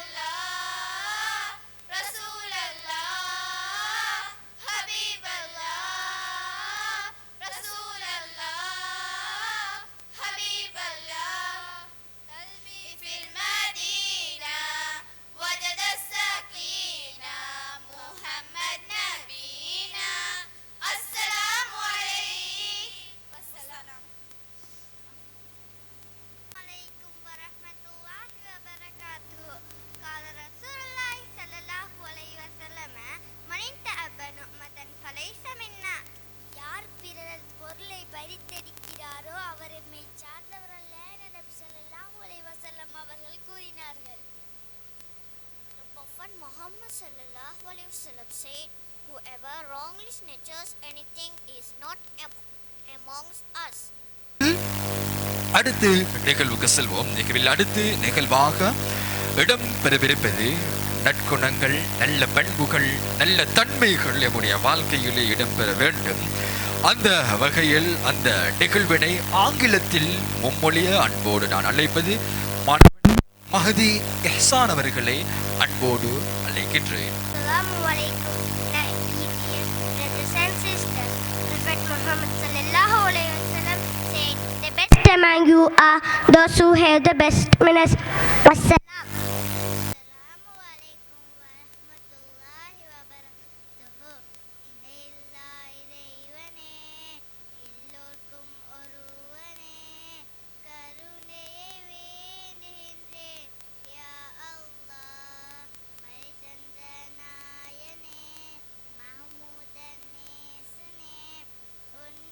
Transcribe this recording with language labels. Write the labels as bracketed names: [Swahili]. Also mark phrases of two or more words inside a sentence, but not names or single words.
[Arabic] الله رسول الله حبيب الله رسول الله حبيب الله قلبي في المدينة وجد السكينة محمد نبينا السلام عليك والسلام عليكم ورحمة الله وبركاته قال رسول الله صلى الله عليه وسلم من انتأب نعمة فليس منا [Tamil] யார் பிறர் பொருளை பறித்தெடுக்கிறாரோ அவர் எம்மை சார்ந்தவர் அல்ல என நபி ஸல்லல்லாஹு அலைஹி வஸல்லம் அவர்கள் கூறினார்கள். [English] The Prophet Muhammad [Arabic] صلى الله عليه وسلم [English] said, whoever wrongly snatches anything is not amongst us. [Tamil] அடுத்து நிகழ்வுக்கு செல்வோம். நிகழ்வில் அடுத்து நிகழ்வாக இடம் பெறவிருப்பது நற்குணங்கள், நல்ல பண்புகள், நல்ல தன்மைகள் நம்முடைய வாழ்க்கையிலே இடம்பெற வேண்டும். அந்த வகையில் அந்த நிகழ்வினை ஆங்கிலத்தில் மும்மொழிய அன்போடு நான் அழைப்பது மாணவன் மஹதி இஹ்சான் அவர்களை அன்போடு அழைக்கின்றேன். [Arabic] السلام عليكم, [English] brothers and sisters. Prophet Muhammad [Arabic] صلى الله عليه وسلم [English] said, the best among you are those who have the best manners. [Arabic] Wassalam. السلام عليكم ورحمة الله وبركاته. [Tamil] Inna இறைவனே எல்லோர்க்கும் ஒருவனே கருணையை வேண்டுகின்றேன் [Arabic] يا الله [Tamil] மறைதந்த நாயனே மஹமூதன் நேசனே